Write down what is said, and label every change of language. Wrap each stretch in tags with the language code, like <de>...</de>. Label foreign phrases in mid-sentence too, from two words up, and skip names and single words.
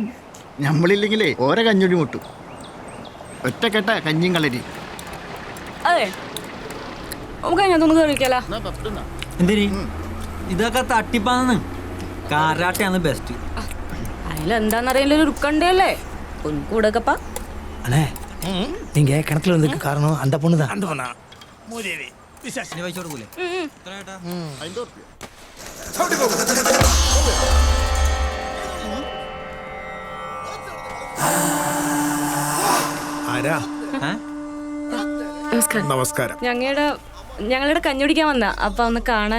<ml>നമ്മളില്ലെങ്കിലേ ഓരോ കഞ്ഞൊടി മുട്ടും. ഒറ്റക്കെട്ട കഞ്ഞിയും കളരി. അതെ, നമുക്ക് അതിനകത്തൊന്ന് കഴിക്കാലോ. എന്തിന്? ഇതൊക്കെ തട്ടിപ്പാന്ന്. കാരാട്ടയാണ് ബെസ്റ്റ്. അതിലെന്താന്നറിയില്ല, ഒരു റുക്കണ്ടല്ലേ കൂടക്കപ്പ.</ml> <ta>அண்ணே நீங்க கிணத்துல வந்ததுக்கு காரணம் அந்த பொண்ணு தான். அந்த பொண்ணா? மூதேவி.</ta> <ml>ഇനി പൈസ കൊടുക്കൂലേ? ആരാ? നമസ്കാരം. നമസ്കാരം. ഞങ്ങളുടെ കഞ്ഞുടിക്കാൻ വന്ന അപ്പൊ ഒന്ന് കാണാൻ.</ml>